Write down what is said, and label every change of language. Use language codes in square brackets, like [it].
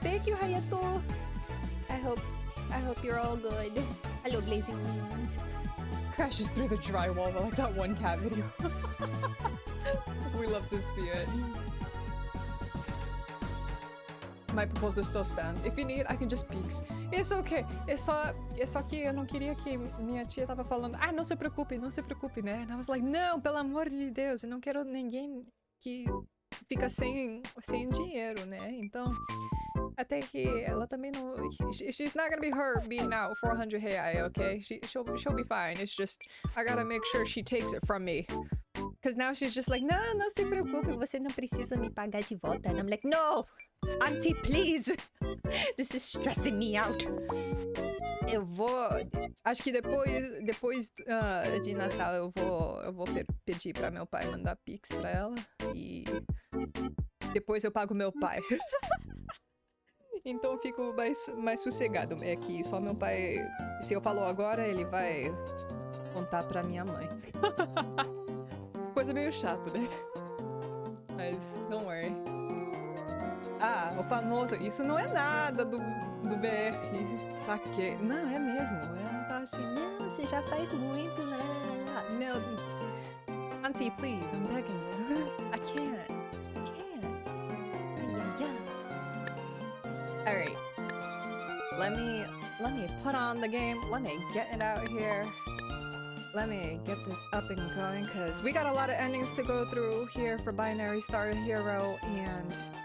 [en] Thank you, Hayato. I hope you're all good. Hello, Blazing Wings. Crashes through the drywall like that one cat video. We love to see it. My proposal still stands. If you need, I can just peeks. It's okay. [pt] É só que eu não queria que minha tia tava falando, ah, não se preocupe, né? [en] And I was like, [pt] não, pelo amor de Deus, eu não quero ninguém que fica sem dinheiro, né? Então, até que ela também não... [en] She's not gonna be hurt being out 400 reais, okay? She'll be fine. It's just, I gotta make sure she takes it from me. Because now she's just like, [pt] não, não se preocupe, você não precisa me pagar de volta. [en] And I'm like, no! Auntie, please! This is stressing me out. [pt] Eu vou... Acho que depois de Natal eu vou pedir pra meu pai mandar pix pra ela. E depois eu pago meu pai. Então eu fico mais sossegado. É que só meu pai... Se eu falo agora, ele vai contar pra minha mãe. Coisa meio chato, né? Mas, [en] don't worry. [pt] Ah, o famoso... Isso não é nada do BF. Saquei. Não, é mesmo. Ela tá assim, não, você já faz muito. Lá, lá, lá. Meu... [en] Auntie, please, I'm begging you. I can't. Alright. Let me put on the game. Let me get it out here. Let me get this up and going, because we got a lot of endings to go through here for Binary Star Hero, and...